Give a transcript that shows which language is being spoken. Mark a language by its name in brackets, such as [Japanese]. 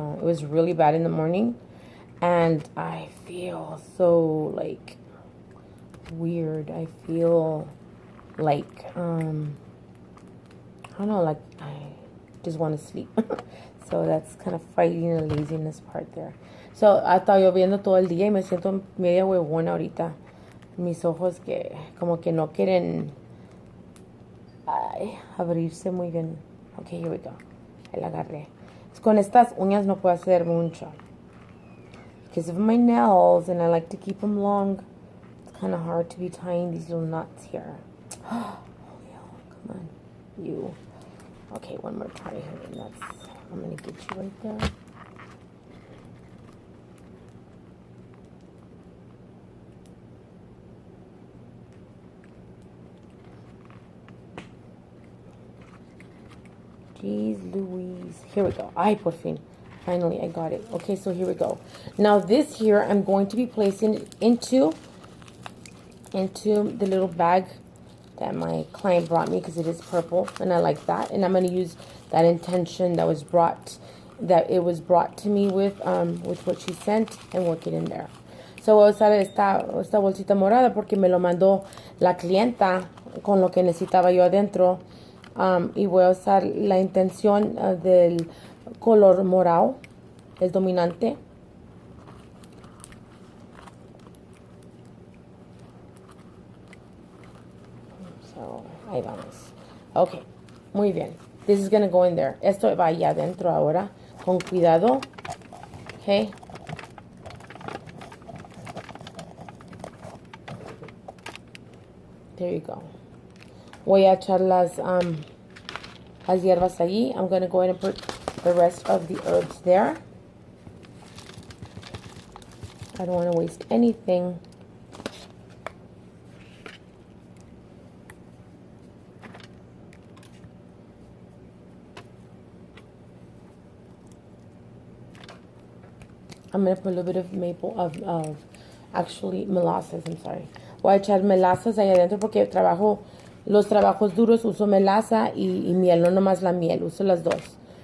[English] It was really bad in the morning. And I feel so, like, weird. I feel like, I don't know, like, I just want to sleep. So that's kind of fighting the laziness part there. [Spanish] So, ha estado lloviendo todo el día y me siento media huevona ahorita. Mis ojos que como que no quieren abrirse muy bien. [English] Okay, here we go. [Spanish] Ahí la agarré. Con estas uñas no puedo hacer mucho. [English] Because of my nails, and I like to keep them long. It's kind of hard to be tying these little knots here. Oh, yeah, come on. You. Okay, one more try here, and that's, I'm going to get you right there. Jeez Louise. Here we go. [Spanish] Ay, por fin. [English] Finally, I got it. Okay, so here we go. Now this here, I'm going to be placing it into the little bag that my client brought me because it is purple and I like that. And I'm going to use that intention that it was brought to me with what she sent and work it in there. [Spanish] So voy a usar esta bolsita morada porque me lo mandó la clienta con lo que necesitaba yo adentro. Y voy a usar la intención del color morado, el dominante. So, ahí vamos. Ok, muy bien. [English] This is going to go in there. [Spanish] Esto va allá adentro ahora. Con cuidado. Ok. [English] There you go. [Spanish] Voy a echar las hierbas allí. [English] I'm going to go ahead and put the rest of the herbs there. I don't want to waste anything. I'm going to put a little bit of actually molasses, I'm sorry. [Spanish] Voy a echar melasas ahí adentro porque los trabajos duros uso melasa y miel, no nomás la miel, uso las dos.